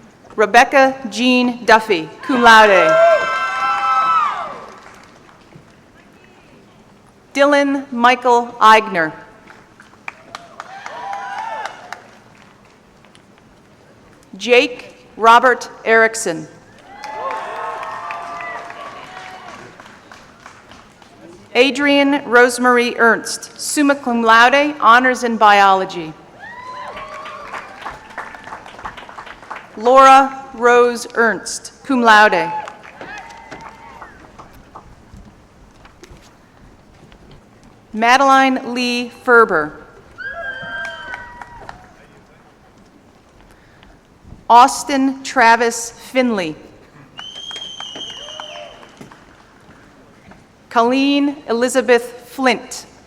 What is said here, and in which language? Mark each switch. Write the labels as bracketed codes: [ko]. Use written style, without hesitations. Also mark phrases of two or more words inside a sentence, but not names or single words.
[en] Rebecca Jean Duffy, [la] cum laude. [en] Dylan Michael Eigner. Jake Robert Erickson. Adrian Rosemary Ernst, [la] summa cum laude, [en] honors in biology. Laura Rose Ernst, [la] cum laude. [en] Madeline Lee Ferber. Austin Travis Finley. Colleen Elizabeth Flint.